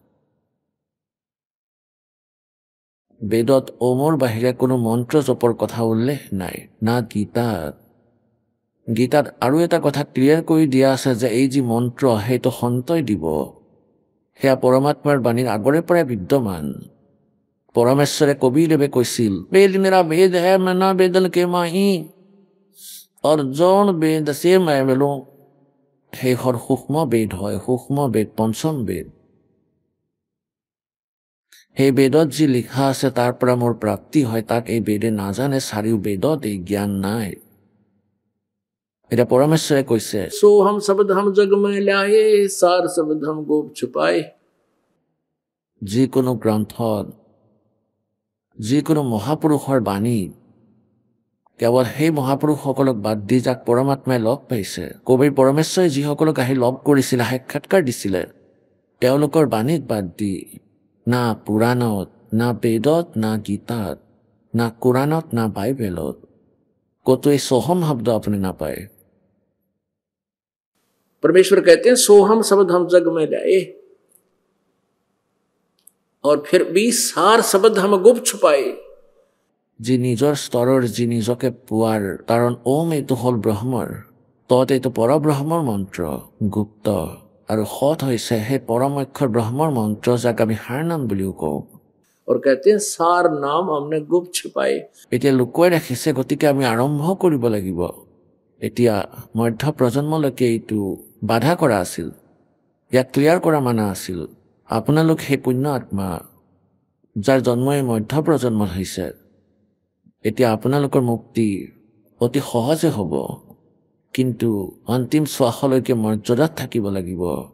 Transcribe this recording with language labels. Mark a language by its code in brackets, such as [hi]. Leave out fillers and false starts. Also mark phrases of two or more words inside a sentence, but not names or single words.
[as] বেদত ওমৰ বাহিৰে কোনো মন্ত্ৰ জপৰ কথা উল্লেখ নাই না গীতাত আৰু এটা কথা ক্লিয়াৰ কৰি দিয়া আছে যে এই যি মন্ত্ৰ সেইটো সন্তই দিব সেয়া পৰমাত্মাৰ বাণীৰ আগৰে পৰাই বিদ্যমান পৰমেশ্বৰে কবিৰদেৱে কৈছিল [hi] वेद मेरा भेद है मैं ना वेदन के माहि [as] অৰ্জন বেদ আছে মই মেলো সেইখন সূক্ষ্ম বেদ হয় সূক্ষ্ম বেদ পঞ্চম বেদ সেই বেদত যি লিখা আছে তাৰ পৰা মোৰ প্ৰাপ্তি হয় তাক এই বেদে নাজানে 4 বেদত এই জ্ঞান নাই এটা পৰমেশ্বৰে কৈছে [hi] सोहम शब्द हम जग में लाए सार शब्द हम गोप छुपाए [as] যিকোনো গ্ৰন্থত যিকোনো মহাপুৰুষৰ বাণী কেৱল সেই মহাপুৰুষসকলক বাদ দি যাক পৰমাত্মাই লগ পাইছে কবিৰ পৰমেশ্বৰে যিসকলক আহি লগ কৰিছিলে সাক্ষাৎকাৰ দিছিলে তেওঁলোকৰ বাণীত বাদ দি না পুৰাণত না বেদত না গীতাত না কুৰাণত না বাইবেলত ক'তো এই সোহম শব্দ আপুনি নাপায় [hi] परमेश्वर कहते हैं सोहम शब्द हम जग में लाए और फिर भी सार शब्द हम गुप्त छुपाए [as] যি নিজৰ স্তৰৰ যি নিজকে পোৱাৰ কাৰণ ওম এইটো হ'ল ব্ৰহ্মৰ তত এইটো পৰব্ৰহ্মৰ মন্ত্ৰ গুপ্ত আৰু সৎ হৈছে সেই পৰম অক্ষৰ ব্ৰহ্মৰ মন্ত্ৰ যাক আমি সাৰ নাম বুলিও কওঁ [hi] और कहते हैं सार नाम हमने गुप्त छुपाए [as] এতিয়া লুকুৱাই ৰাখিছে গতিকে আমি আৰম্ভ কৰিব লাগিব এতিয়া মধ্য প্ৰজন্মলৈকে এইটো বাধা কৰা আছিল ইয়াক ক্লিয়াৰ কৰা মানা আছিল আপোনালোক সেই পুণ্য আত্মা যাৰ জন্ম এই মধ্য প্ৰজন্মত হৈছে এতিয়া আপোনালোকৰ মুক্তি অতি সহজে হ'ব কিন্তু অন্তিম শ্বাসলৈকে মৰ্যাদাত থাকিব লাগিব